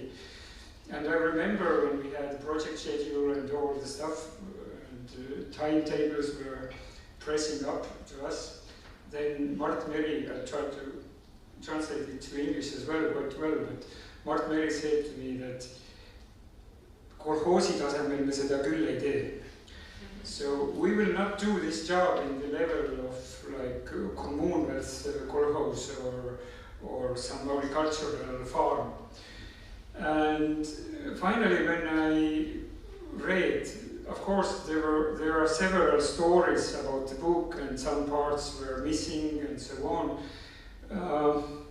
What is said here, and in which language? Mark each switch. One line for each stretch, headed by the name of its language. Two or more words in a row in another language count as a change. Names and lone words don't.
English: And I remember when we had the project schedule and all the stuff, and timetables were pressing up to us, then Mart Meri, I tried to translate it to English as well, quite well, but Mart Meri said to me that
Estonian: kolhoosi tasemel me seda küll ei tee.
English: So we will not do this job in the level of like Commonwealth kolhoos or some agricultural farm. And finally, when I read, of course, there are several stories about the book, and some parts were missing, and so on.